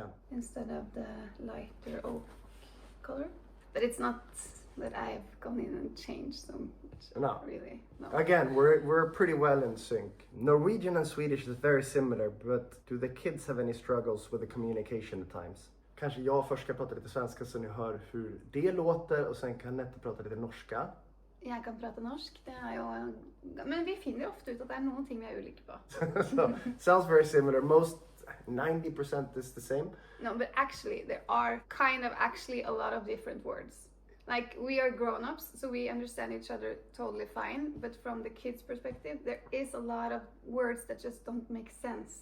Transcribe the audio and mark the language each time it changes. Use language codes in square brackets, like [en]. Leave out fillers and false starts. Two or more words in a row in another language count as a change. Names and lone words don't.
[en] Instead of the lighter oak color. But it's not that I've gone in and changed so much. No. Really. No. Again, we're pretty well in sync. Norwegian and Swedish is very similar, but do the kids have any struggles with the communication at times? [sv] Kanske jag först ska prata lite svenska så ni hör hur det låter, och sen kan Nette prata lite norska. [no] Jeg kan prate norsk, det er jo... Men vi finner ofte ut at det er noen ting vi er ulike på. [en] So, sounds very similar. Most 90% is the same. No, but actually, there are kind of actually a lot of different words. Like, we are grown-ups, so we understand each other totally fine. But from the kids' perspective, there is a lot of words that just don't make sense.